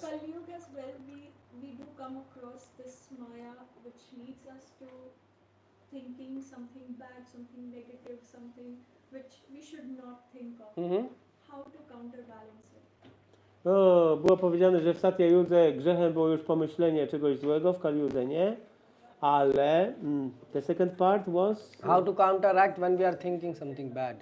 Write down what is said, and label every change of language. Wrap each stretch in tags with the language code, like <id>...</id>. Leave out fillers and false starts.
<en>Kali Yuga as well, we do come across this Maya which leads us to thinking something bad, something negative, something which we should not think of. How to counterbalance it?</en> <pl>Było powiedziane, że w Satya Judze grzechem było już pomyślenie czegoś złego, w Kali Judze nie. Ale</pl> <en>the second part was... How to counteract when we are thinking something bad.</en>